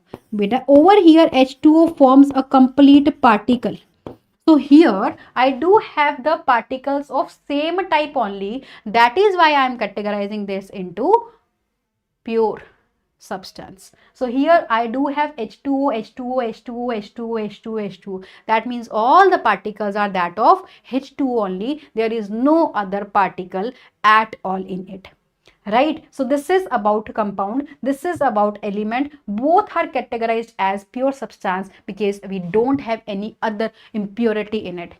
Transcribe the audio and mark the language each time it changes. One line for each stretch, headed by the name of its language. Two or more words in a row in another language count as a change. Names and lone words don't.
English: Beta, over here H2O forms a complete particle. So here I do have the particles of same type only. That is why I am categorizing this into pure substance. So here I do have H2O, H2O, H2O, H2O, H2O, H2O. That means all the particles are that of H2O only. There is no other particle at all in it. Right? So this is about compound, this is about element. Both are categorized as pure substance because we don't have any other impurity in it.